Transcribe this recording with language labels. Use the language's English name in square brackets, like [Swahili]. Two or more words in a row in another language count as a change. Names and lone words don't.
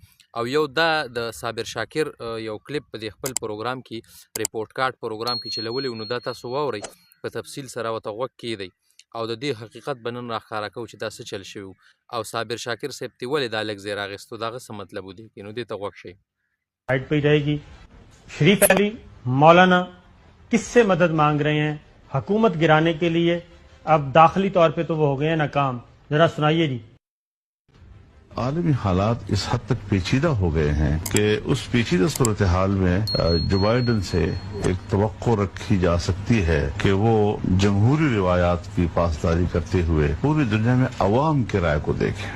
[Pashto] او یو دا د صابر شاکر یو کلیپ په دې خپل پروګرام کې ریپورټ کارت پروګرام کې چلولی و، نو دا تاسو واورئ په تفصیل سره ورته غوږ کیږدئ او د دې حقیقت به نن راښکاره کوو چې دا څه چل شوي و او صابر شاکر صاحب ته ولې دا لږ ځای راغیستو، د هغه څه مطلب و دې کې، نو دې ته غوږ شئ. [Urdu] سائٹ پہ رہے گی. شریف علی مولانا کس سے مدد مانگ رہے ہیں حکومت گرانے کے لیے؟ اب داخلی طور پہ تو وہ ہو گئے ہیں ناکام. ذرا سنائیے جی. عالمی حالات اس حد تک پیچیدہ ہو گئے ہیں کہ اس پیچیدہ صورتحال میں جو بائیڈن سے ایک توقع رکھی جا سکتی ہے کہ وہ جمہوری روایات کی پاسداری کرتے ہوئے پوری دنیا میں عوام کی رائے کو دیکھیں.